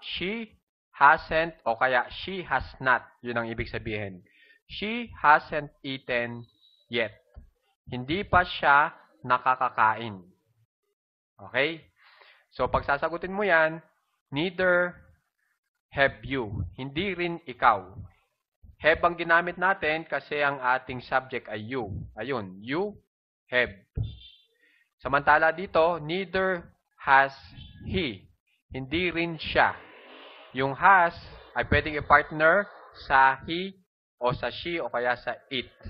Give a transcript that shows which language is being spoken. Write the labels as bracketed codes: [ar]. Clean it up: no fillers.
[en] She hasn't [tl] o kaya [en] she has not. [tl] Yun ang ibig sabihin. [en] She hasn't eaten yet. [tl] Hindi pa siya nakakakain. Okay? So, pag sasagutin mo yan, [en] neither have you. [tl] Hindi rin ikaw. Have ang ginamit natin kasi ang ating subject ay you. [en] Ayun, you have. [tl] Samantala dito, [en] neither has he. [tl] Hindi rin siya. Yung has ay pwedeng i-partner sa he o sa she o kaya sa it.